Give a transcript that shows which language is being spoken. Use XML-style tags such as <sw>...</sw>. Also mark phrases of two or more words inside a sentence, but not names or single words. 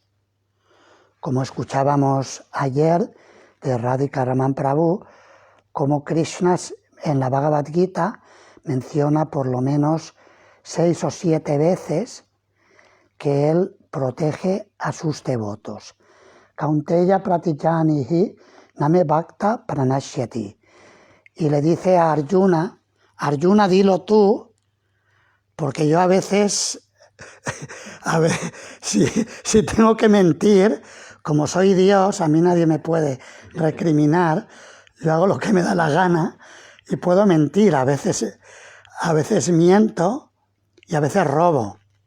<es>Como escuchábamos ayer de Radhika Raman Prabhu, como Krishna en la Bhagavad Gita menciona por lo menos 6 o 7 veces que él protege a sus devotos.</es> <sa>Kaunteya pratijanihi name bhakta pranashyati.</sa> <es>Y le dice a Arjuna, Arjuna, dilo tú, porque yo a veces, si tengo que mentir, como soy Dios, a mí nadie me puede recriminar, yo hago lo que me da la gana y puedo mentir, a veces miento y a veces robo.</es>